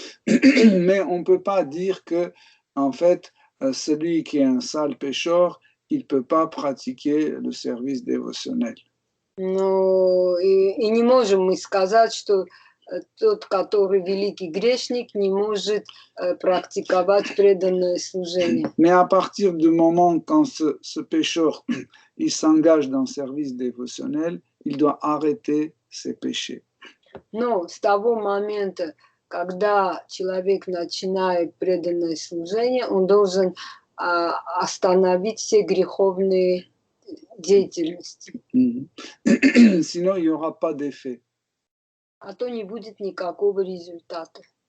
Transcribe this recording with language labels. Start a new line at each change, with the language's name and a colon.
French: Mais on ne peut pas dire que, en fait, celui qui est un sale pécheur, il ne peut pas pratiquer le service dévotionnel.
Russian: Но и не можем мы сказать, что тот, который великий грешник, не может практиковать преданное служение.
French: Mais à partir du moment quand ce pécheur il s'engage dans le service dévotionnel, il doit arrêter ses péchés.
Russian: Но с того момента, когда человек начинает преданное служение, он должен остановить все греховные деятельности.
French: Sinon, il n'y aura pas d'effet.
Russian: А то не будет никакого результата.